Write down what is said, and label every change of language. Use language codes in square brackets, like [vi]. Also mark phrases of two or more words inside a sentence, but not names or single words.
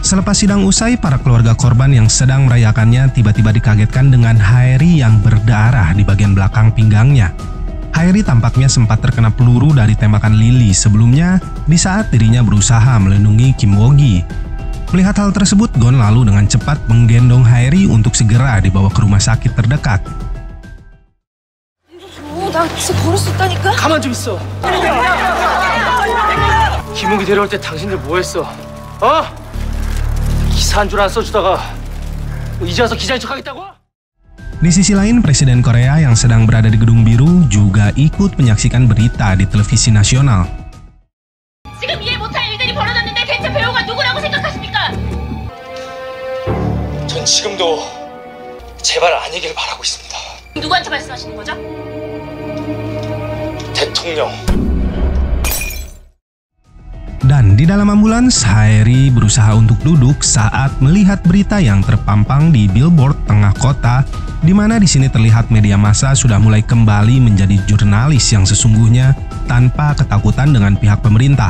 [id] Selepas sidang usai, para keluarga korban yang sedang merayakannya tiba-tiba dikagetkan dengan Haeri yang berdarah di bagian belakang pinggangnya. Haeri tampaknya sempat terkena peluru dari tembakan Lily sebelumnya di saat dirinya berusaha melindungi Kim Woo-gi. Melihat hal tersebut, Gon lalu dengan cepat menggendong Haeri untuk segera dibawa ke rumah sakit terdekat. [ko] 나 진짜 버릴 수 있다니까? 가만 좀 있어. 김욱이 데려올 때 당신들 뭐 했어? 어? 기사 한 줄 안 써주다가 이제 와서 기자인 척하겠다고? [id] Di sisi lain, Presiden Korea yang sedang berada di Gedung Biru juga ikut menyaksikan berita di televisi nasional. [ko] 지금 이해 못할 일들이 벌어졌는데 대체 배우가 누구라고 생각하십니까? 전 지금도 제발 아니길 바라고 있습니다. 누구한테 말씀하시는 거죠? 대통령. [id] Dan di dalam ambulans, Haeri berusaha untuk duduk saat melihat berita yang terpampang di billboard tengah kota, di mana di sini terlihat media massa sudah mulai kembali menjadi jurnalis yang sesungguhnya tanpa ketakutan dengan pihak pemerintah.